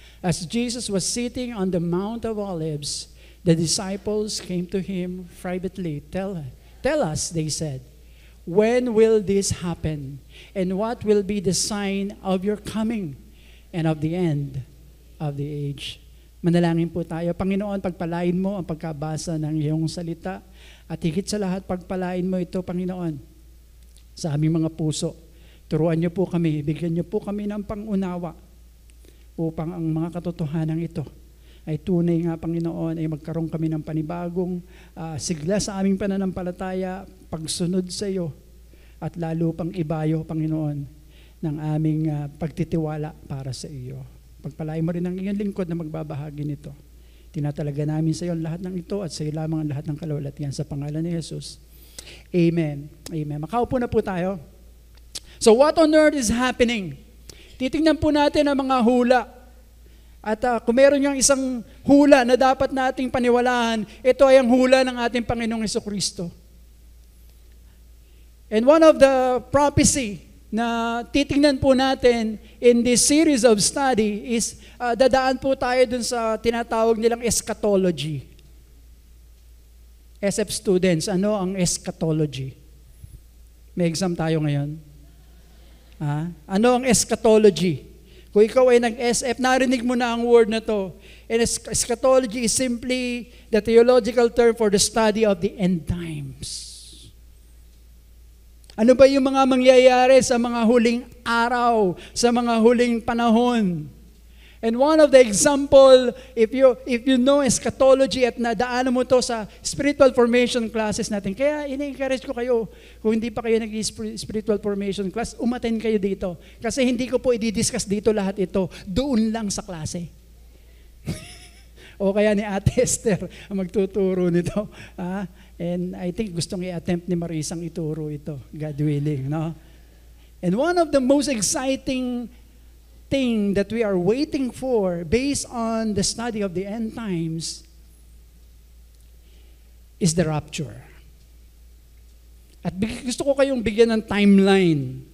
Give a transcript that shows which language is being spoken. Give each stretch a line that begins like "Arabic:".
English: As Jesus was sitting on the Mount of Olives, the disciples came to him privately. Tell us, they said, when will this happen? And what will be the sign of your coming and of the end of the age?
Filipino: Manalangin po tayo. Panginoon, pagpalain mo ang pagkabasa ng iyong salita at higit sa lahat, pagpalain mo ito, Panginoon, sa aming mga puso. Turuan niyo po kami, bigyan niyo po kami ng pangunawa upang ang mga katotohanan ito ay tunay nga, Panginoon, ay magkaroon kami ng panibagong sigla sa aming pananampalataya, pagsunod sa iyo, at lalo pang ibayo, Panginoon, ng aming pagtitiwala para sa iyo. Pagpalain mo rin ang iyong lingkod na magbabahagi nito. Tinatalaga namin sa iyo lahat ng ito at sa iyo lamang ang lahat ng kalawalatian sa pangalan ni Jesus. Amen. Amen. Makaupo na po tayo.
English: So what on earth is happening?
Filipino: Titingnan po natin ang mga hula. At kung meron yung isang hula na dapat nating paniwalaan, ito ay ang hula ng ating Panginoong Hesukristo.
English: And one of the prophecy
Filipino: na titingnan po natin
English: in this series of study is
Filipino: dadaan po tayo dun sa tinatawag nilang eschatology. SF students, ano ang eschatology? May exam tayo ngayon. Ano ang eschatology? Kung ikaw ay nag-SF, narinig mo na ang word na to.
English: And eschatology is simply the theological term for the study of the end times.
Filipino: Ano ba yung mga mangyayari sa mga huling araw, sa mga huling panahon?
English: And one of the example, if you know eschatology
Filipino: at nadaanan mo to sa spiritual formation classes natin, kaya ina-encourage ko kayo, kung hindi pa kayo nag-spiritual formation class, umattend kayo dito. Kasi hindi ko po i-discuss dito lahat ito, doon lang sa klase. O kaya ni Ate Esther ang magtuturo nito.
English: And I think
Filipino: gustong i-attempt ni Marisang ituro ito,
English: God willing.
Filipino: No?
English: And one of the most exciting thing that we are waiting for based on the study of the end times is the rapture.
Filipino: At gusto ko kayong bigyan ng timeline.